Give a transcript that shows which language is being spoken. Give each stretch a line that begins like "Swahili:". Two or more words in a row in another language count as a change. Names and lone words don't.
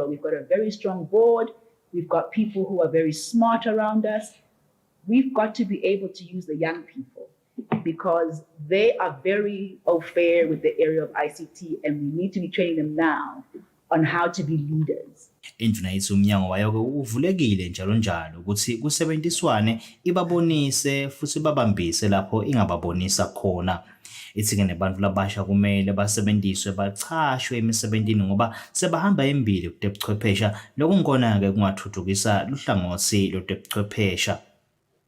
English: We've got a very strong board. We've got people who are very smart around us. We've got to be able to use the young people because they are very au fait with the area of ICT, and we need to be training them now on how to be leaders.
Swati: Indvuna ithi umnyango wayo uvulekile njalo ukuthi kusebenziswane ibabonise futhi babambise lapho ingababonisa khona. Ithi-ke nebantu labasha kumele basebenziswe bachashwe emisebenzini ngoba sebahamba embili kutebuchwephesha lokungona-ke kungathuthukisa luhlangothi lotebuchwephesha.